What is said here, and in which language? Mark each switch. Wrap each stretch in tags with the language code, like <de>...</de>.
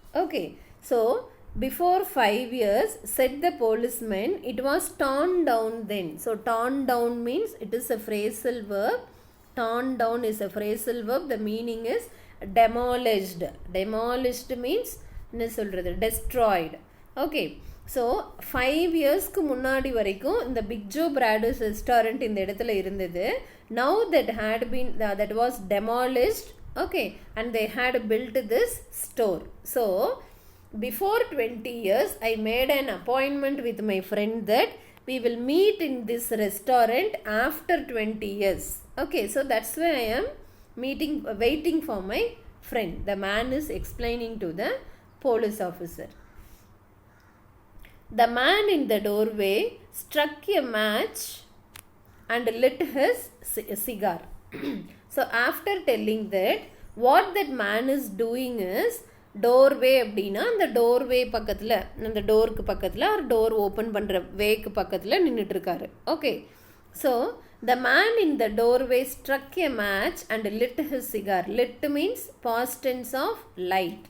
<en>Okay, so before 5 years, said the policeman, it was torn down then. So torn down means it is a phrasal verb. Torn down is a phrasal verb. The meaning is demolished. Demolished means destroyed. Okay.</en> <ta>So 5 yearsக்கு முன்னாடி வரைக்கும் இந்த big Joe பிராடர்ஸ் restaurant இந்த இடத்துல இருந்தது.</ta> <en>Now that was demolished. Okay, and they had built this store. So before 20 years I made an appointment with my friend that we will meet in this restaurant after 20 years. Okay, so that's why I am waiting for my friend. The man is explaining to the police officer. The man in the doorway struck a match and lit his cigar. So after telling that, what that man is doing is,</en> <ta>doorway அப்படின்னா அந்த doorway பக்கத்தில், அந்த டோருக்கு பக்கத்தில் ஒரு door open பண்ணுற week பக்கத்தில் நின்றுட்டு இருக்காரு.</ta> <en>Okay, so the man in the doorway struck a match and lit his cigar. Lit means past tense of light.</en>